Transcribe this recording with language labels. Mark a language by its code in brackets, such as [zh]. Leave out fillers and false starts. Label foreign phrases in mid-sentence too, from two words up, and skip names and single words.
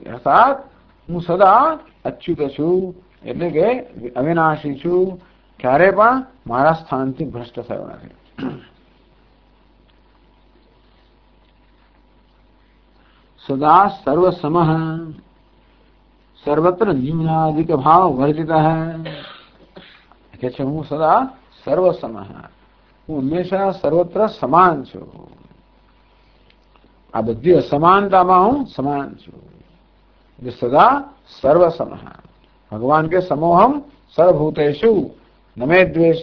[gu] અર્થાત હું સદા અચ્યુત છું, એટલે કે અવિનાશી છું, ક્યારે પણ મારા સ્થાનથી ભ્રષ્ટ થયો નથી. [sa] સદા સર્વસમઃ, सर्वत्र न्यूनाधिक भाव वर्जितः [gu] કે છે હું સદા સર્વસમ, હું હંમેશા સર્વત્ર સમાન છું. આ બધી અસમાનતામાં હું સમાન છું. જે સદા સર્વસમ. ભગવાન કે [sa] સમોહમ સર્વભૂતેષુ નમે દ્વેષ.